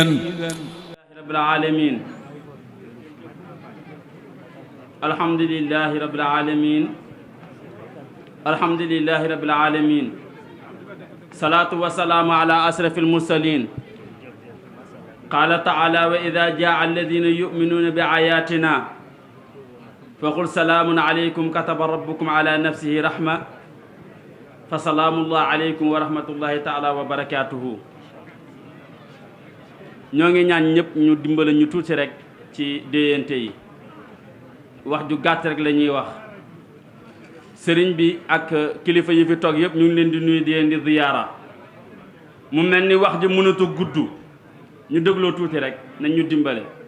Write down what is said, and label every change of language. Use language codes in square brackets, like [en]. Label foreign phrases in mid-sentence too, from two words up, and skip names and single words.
[ar] رب العالمين الحمد لله رب العالمين الحمد لله رب العالمين صلاة والسلام على أشرف المرسلين قال تعالى وإذا جاء الذين يؤمنون بآياتنا فقل سلام عليكم كتب ربكم على نفسه رحمة فسلام الله عليكم ورحمة الله تعالى وبركاته [wo] ñoo ngi ñaan ñëpp ñu dimbale ñu tuuti rek ci déyante yi wax ju gàtt rek la ñuy wax sëriñ bi ak kilifa yi fi toog yëpp ñu ngi leen di nuyu di leen di ziyaara mu mel ni wax ji mënatu gudd ñu dégloo tuuti rek nañ ñu dimbale